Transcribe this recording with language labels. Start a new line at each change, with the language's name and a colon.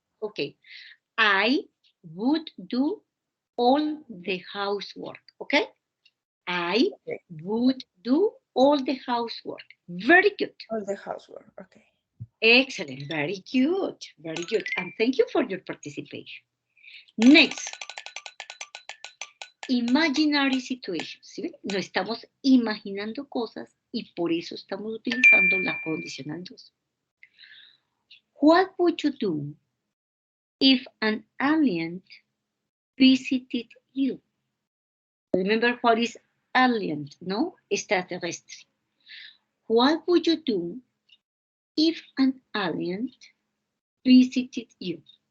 English: Okay, I would do all the housework, okay? I would do all the housework. Very good. All the housework, okay. Excellent, very good, very good. And thank you for your participation. Next, imaginary situations. ¿Sí?
Spanish: No estamos imaginando cosas y por eso estamos utilizando la condicional 2.
English: What would you do if an alien visited you? Remember what is alien, no? Extraterrestre. What would you do if an alien visited you?